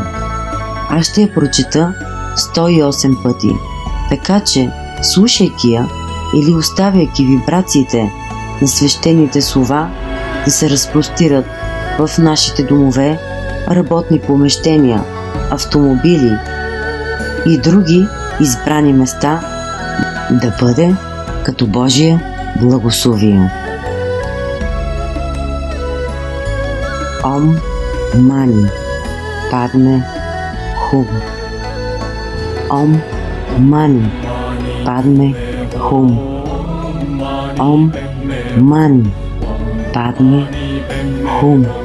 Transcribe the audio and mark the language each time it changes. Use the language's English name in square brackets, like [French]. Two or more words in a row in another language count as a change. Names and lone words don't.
[Bulgarian] Аз ще я прочита 108 пъти, така че, слушайки я или оставяйки вибрациите на свещените слова да се разпростират в нашите домове, работни помещения, автомобили и други избрани места, да бъде като Божие благословие. [Sanskrit] ॐ मणि पद्मे हूँ. ॐ मणि पद्मे हूँ. ॐ मणि पद्मे हूँ.